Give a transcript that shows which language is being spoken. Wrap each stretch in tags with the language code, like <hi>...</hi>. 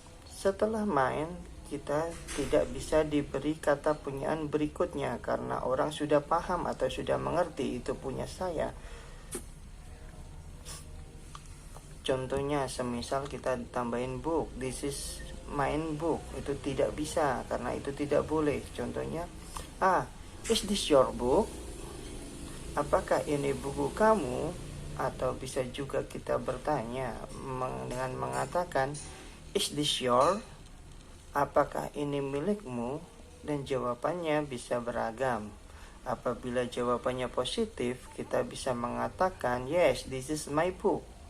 <id>Setelah mine, kita tidak bisa diberi kata punyaan berikutnya karena orang sudah paham atau sudah mengerti itu punya saya. Contohnya semisal kita tambahin book,</id> <en>this is mine book,</en> <id>itu tidak bisa karena itu tidak boleh.</id> <en>Contohnya, is this your book?</en> <id>Apakah ini buku kamu? Atau bisa juga kita bertanya dengan mengatakan,</id> <en>is this your?</en> <id>Apakah ini milikmu? Dan jawabannya bisa beragam. Apabila jawabannya positif, kita bisa mengatakan,</id> <en>yes, this is my book.</en>